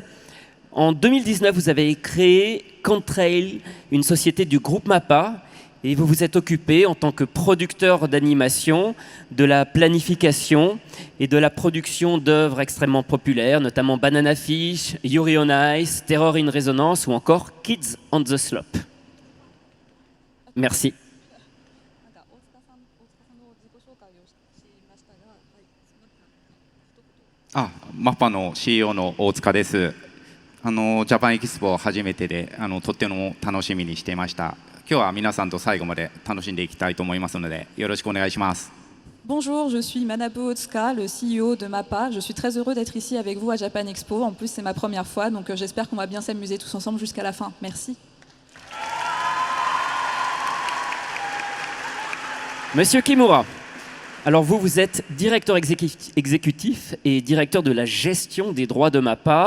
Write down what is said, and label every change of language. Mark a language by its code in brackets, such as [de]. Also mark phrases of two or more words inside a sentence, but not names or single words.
[fr] En 2019, vous avez créé Contrail, une société du groupe MAPPA, et vous vous êtes occupé en tant que producteur d'animation, de la planification et de la production d'œuvres extrêmement populaires, notamment Banana Fish, Yuri on Ice, Terror in Resonance ou encore Kids on the Slope. Merci. [ja] MAPPA の CEO の大塚です。ジャパンエキスポ初めてでとっても楽しみにしていました。今日は皆さんと最後まで楽しんでいきたいと思いますので、よろしくお願いします。 [fr] Bonjour, je suis Manabu Otsuka, le CEO de MAPPA. Je suis très heureux d'être ici avec vous à Japan Expo. En plus, c'est ma première fois, donc j'espère qu'on va bien s'amuser tous ensemble jusqu'à la fin. Merci. Monsieur Kimura, alors vous êtes directeur exécutif et directeur de la gestion des droits de MAPPA.